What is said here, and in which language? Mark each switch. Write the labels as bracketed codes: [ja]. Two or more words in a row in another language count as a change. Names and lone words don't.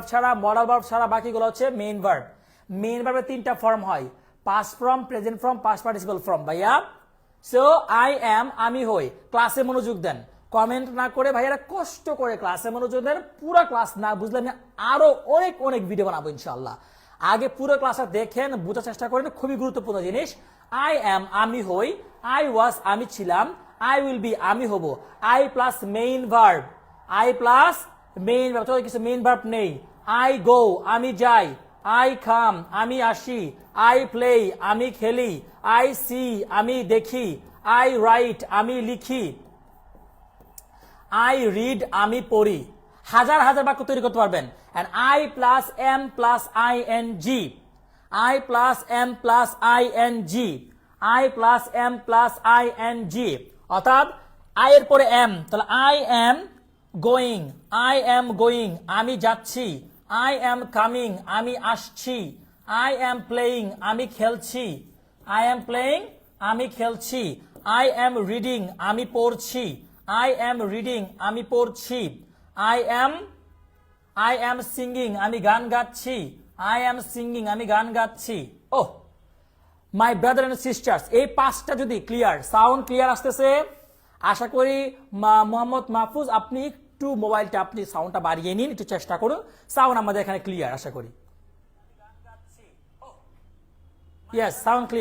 [bn] ছাড়া [en] modal verb [bn] ছাড়া বাকিগুলো হচ্ছে [en] main verb [bn] মেইন ভার্বের তিনটা ফর্ম হয় [en] past form present form past participle form [bn] ভাইয়া [en] so I am [bn] আমি হই ক্লাসে মনোযোগ দেন কমেন্ট না করে ভাইয়ারা কষ্ট করে ক্লাসে মনোযোগ দেন পুরো ক্লাস না বুঝলে আমি আরো অনেক ভিডিও বানাবো ইনশাআল্লাহ আগে পুরো ক্লাসটা দেখেন বোঝার চেষ্টা করেন খুবই গুরুত্বপূর্ণ জিনিস [en] I am [bn] আমি হই [en] I was [bn] আমি ছিলাম [en] I will be [bn] আমি হব [en] I plus main verb I plus main verb [bn] তো কিছু [en] main verb [bn] নেই [en] I go [bn] আমি যাই [en] I come [bn] আমি আসি [en] I play [bn] আমি খেলি [en] I see [bn] আমি দেখি [en] I write [bn] আমি লিখি [en] I read [bn] আমি পড়ি হাজার বাক্য তৈরি করতে পারবেন [en] and I plus am plus ing I plus am plus ing I plus am plus ing [bn] অর্থাৎ আই এর পরে এম তাহলে [en] I am [bn] গোয়িং আমি যাচ্ছি [en] I am coming [bn] আমি আসছি [en] I am playing [bn] আমি খেলছি [en] I am playing [bn] আমি খেলছি [en] I am reading [bn] আমি পড়ছি [en] I am reading [bn] আমি পড়ছি [en] I am singing [bn] আমি গান গাচ্ছি [en] I am singing [bn] আমি গান গাচ্ছি [en] oh my brother and sisters [bn] এই পাঁচটা যদি [en] clear sound clear [bn] আসতেছে আশা করি মোহাম্মদ মাহফুজ আপনি একটু মোবাইলটা আপনি সাউন্ডটা বাড়িয়ে নিন একটু চেষ্টা করুন সাউন্ড আমাদের এখানে ক্লিয়ার আশা করি [en] yes sound